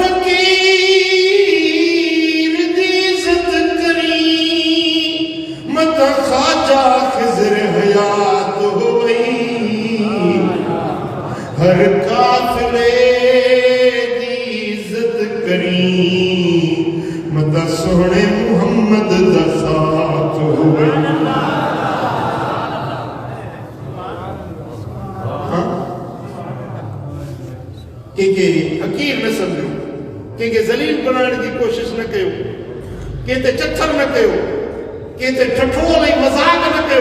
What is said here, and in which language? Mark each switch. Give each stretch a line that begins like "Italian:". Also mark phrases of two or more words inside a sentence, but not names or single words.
Saraiki: फकीर दी इज़्ज़त करी, मता ख्वाजा खिज़र हयात होई, हर काफ़िले दी इज़्ज़त करी, मता सोहणे मुहम्मद दा साथ होई।
Sindhi: कंहिंखे हकीर न सम्झो, कंहिंखे ज़लील बनाइण जी कोशिश न कयो, कंहिं ते चथर न कयो, कंहिं ते ठठोल ऐं मज़ाक न कयो।